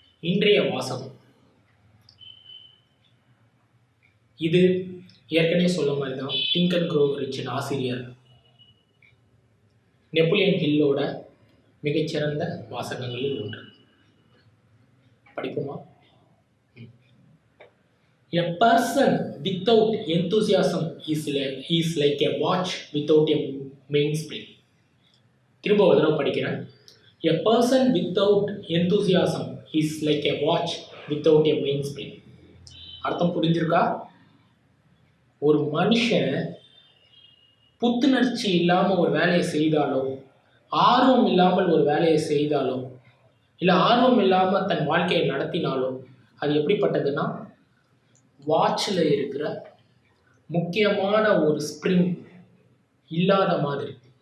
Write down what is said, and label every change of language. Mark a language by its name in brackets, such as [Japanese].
[Tamil] இன்றைய வாசகம் இது ஏற்கனவே சொல்ல மாதிரி தான். திங்க் அண்ட் க்ரோ ரிச்சின் ஆசிரியர் நெப்போலியன் ஹில்லோட மிகச்சிறந்த வாசகங்களில் ஒன்று. படிப்போமா? [English] A person without enthusiasm is like a watch without a mainspring. [Tamil] திரும்ப ஒரு தடவை படிக்கிறேன். [English] A person without enthusiasm is like a watch without a mainspring. [Tamil] அர்த்தம் புரிஞ்சிருக்கா? ஒரு மனுஷன் புத்துணர்ச்சி இல்லாமல் ஒரு வேலையை செய்தாலோ, ஆர்வம் இல்லாமல் ஒரு வேலையை செய்தாலோ, இல்லை ஆர்வம் இல்லாமல் தன் வாழ்க்கையை நடத்தினாலோ அது எப்படிப்பட்டதுன்னா, வாட்சில் இருக்கிற முக்கியமான ஒரு ஸ்ப்ரிங் இல்லாத மாதிரி.